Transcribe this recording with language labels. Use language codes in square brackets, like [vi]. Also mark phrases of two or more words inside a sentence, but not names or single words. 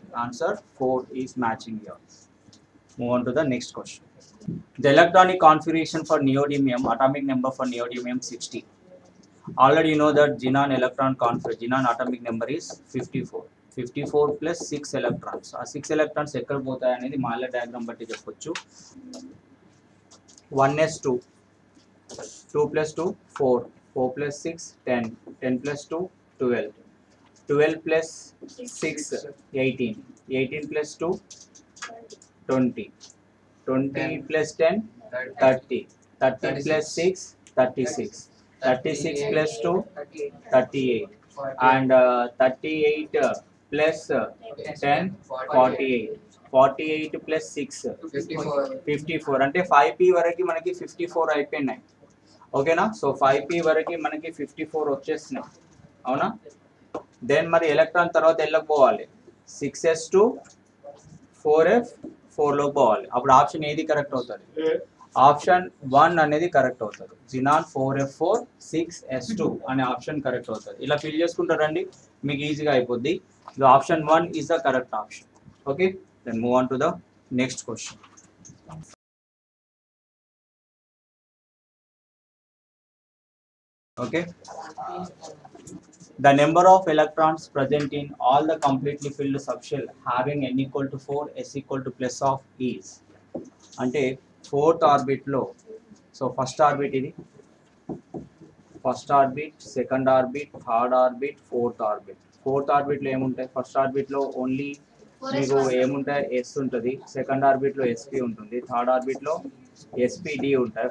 [en] Answer 4 is matching here. Move on to the next question. The electronic configuration for neodymium, atomic number for neodymium 60. Already you know that xenon electron xenon atomic number is 54. 54 plus 6 electrons. [te] ఆ 6 ఎలక్ట్రాన్స్ ఎక్కడ పోతాయి అనేది [en] Moeller diagram [te] బట్టి చెప్పొచ్చు. [en] 1s2, 2 plus 2 4, 4 plus 6 10, 10 plus 2 12, 12 plus 6 18, 18 plus 2 20, 20 plus 10 30, 30 plus 6 36, 36 plus 2 38, and 38 plus 10 48, 48 plus 6 54. [te] అంటే 5p వరకు మనకి 54 అయిపోయినాయి, ఓకేనా? సో 5p వరకు మనకి 54 వచ్చేస్తున్నాయి, అవునా? దెన్ మరి ఎలక్ట్రాన్ తర్వాత వెళ్ళకపోవాలి, 6s2 4f4లోకి పోవాలి. అప్పుడు ఆప్షన్ ఏది కరెక్ట్ అవుతుంది? ఆప్షన్ 1 అనేది కరెక్ట్ అవుతుంది. జినాన్ 4f4 6s2 అనే ఆప్షన్ కరెక్ట్ అవుతుంది. ఇలా ఫిల్ చేసుకుంటారండి, మీకు ఈజీగా అయిపోద్ది. [en] Option 1 is the correct option. Okay, Then move on to the next question. Okay, the number of electrons present in all the completely filled subshell having n equal to 4, s equal to plus of is. అంటే fourth orbit లో, so first orbit ఇది, first orbit, second orbit, third orbit, fourth orbit. fourth orbit [te] లో ఏముంటాయి? [en] first orbit [te] లో ఓన్లీ మీకు ఏముంటాయి? ఎస్ ఉంటుంది. [en] second orbit [te] లో ఎస్పి ఉంటుంది. [en] third orbit [te] లో ఎస్పిడి ఉంటాయి.